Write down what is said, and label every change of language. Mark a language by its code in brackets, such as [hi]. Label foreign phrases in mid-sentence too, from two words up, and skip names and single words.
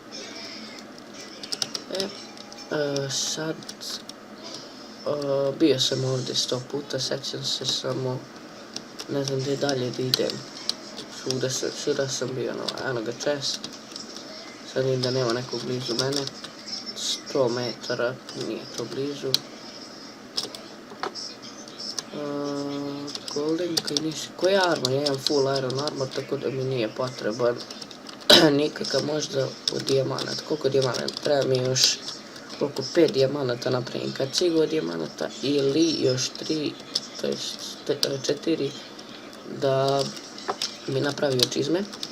[sr] Sad bio sam ovdje 100 puta, sećam se samo, ne znam gdje dalje da idem. Svuda sam bio, eno ga čest. Sad vidim da nema nekog blizu mene. 100 metara, nije to blizu. Golden, koji je armor? Ja imam [en] full iron armor, [sr] tako da mi nije potreban nikakav, možda od dijamanata. Koliko dijamanata? Treba mi još koliko 5 dijamanata napravim kacigu od dijamanata ili još 3, to jest 4 da mi napravio čizme.